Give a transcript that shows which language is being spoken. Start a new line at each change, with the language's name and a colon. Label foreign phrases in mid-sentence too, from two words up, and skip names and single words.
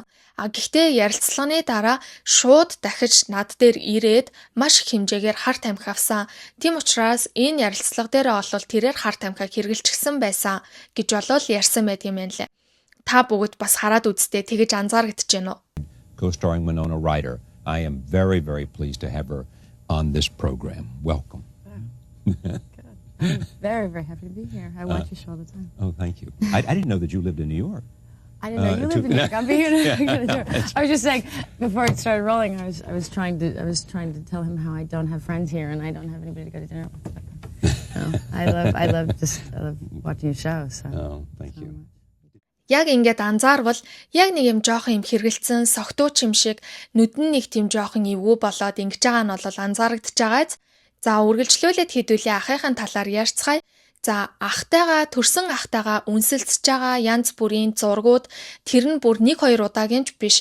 Mongolian: Гэхдээ ярилцлагын дараа шууд дахиж над дээр ирээд маш их хэмжээгээр хар тамхи авсан. Тийм учраас энэ ярилцлага дээр олвол тэрээр хар тамхиг хэрэгжилчихсэн байсан гэж болов ярьсан байдгийн байна лээ. Та бүгд бас хараад үзтээ тэгэж анзаарэгдэж байна уу?
English: Co-starring Winona Ryder. I am very, very pleased to have her on this program. Welcome. Good. I'm very, very happy to be here. I watch your show all the time. Oh, thank you. I didn't know that you lived in New York. I didn't know you lived in New York. I'm being I was just saying before it started rolling. I was trying to tell him how I don't have friends here and I don't have anybody to go to dinner with. So I love watching your show. So. Oh, thank you.
Mongolian: Яг ингээд анзаарвал яг нэг юм жоохон юм хэргэлцэн согтууч юм шиг нүдэн нэг тийм жоохон эвгүй болоод ингэж байгаа нь бол анзаарэгдэж байгааз. За үргэлжлүүлээд хэдүүлээ ахыхын талаар ярьцгаая. За төрсөн ахтайгаа үнсэлцэж байгаа янз бүрийн зургууд тэр нь бүр 1-2 удаагийн ч биш.